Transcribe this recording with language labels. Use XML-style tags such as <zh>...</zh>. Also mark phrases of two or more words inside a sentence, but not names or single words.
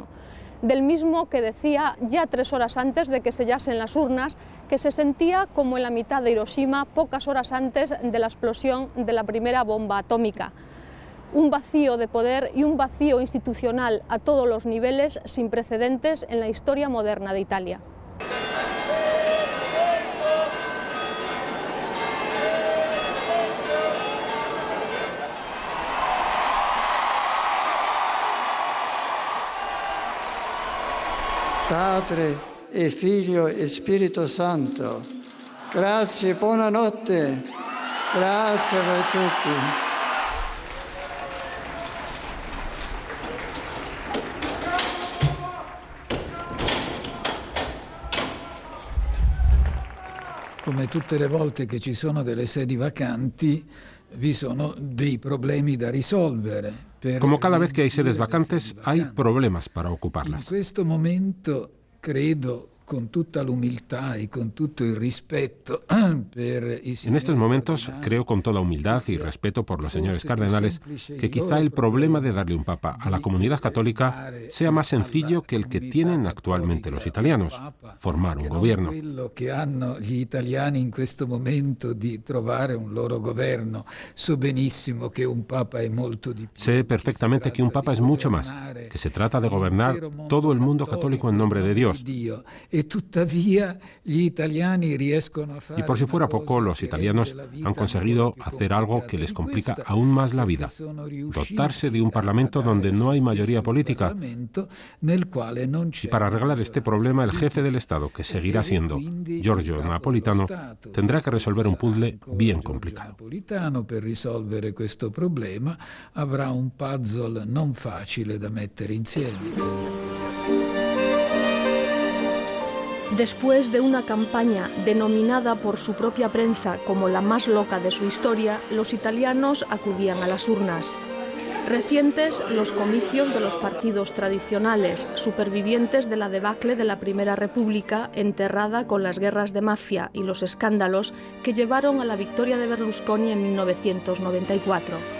<es>Del mismo que decía ya 3 horas antes de que sellasen las urnas que se sentía como en la mitad de Hiroshima pocas horas antes de la explosión de la primera bomba atómica. Un vacío de poder y un vacío institucional a todos los niveles sin precedentes en la historia moderna de Italia.</es> <it>Padre e Figlio e Spirito Santo. Grazie, buonanotte. Grazie a tutti. Come tutte le volte che ci sono delle sedi vacanti, vi sono dei problemi da risolvere.</it> <es>Como cada vez que hay sedes vacantes, hay problemas para ocuparlas.</es> <it>In questo momento credo con tutta l'umiltà y con tutto il rispetto per i</it> <es>En estos momentos, creo con toda humildad y respeto por los señores cardenales que quizá el problema de darle un papa a la comunidad católica sea más sencillo que el que tienen actualmente los italianos, formar un gobierno.</es> <it>Quello che hanno gli italiani in questo momento di trovare un loro governo. So benissimo che un papa è molto di più.</it> <es>Sé perfectamente que un papa es mucho más, que se trata de gobernar todo el mundo católico en nombre de Dios. Y por si fuera poco, los italianos han conseguido hacer algo que les complica aún más la vida: dotarse de un parlamento donde no hay mayoría política. Y para arreglar este problema, el jefe del Estado, que seguirá siendo Giorgio Napolitano, tendrá que resolver un puzzle bien complicado.</es> <it>Per risolvere questo problema avrà un puzzle non facile da mettere insieme.</it> <es>Después de una campaña denominada por su propia prensa como la más loca de su historia, los italianos acudían a las urnas. Recientes, los comicios de los partidos tradicionales, supervivientes de la debacle de la Primera República, enterrada con las guerras de mafia y los escándalos que llevaron a la victoria de Berlusconi en 1994.</es>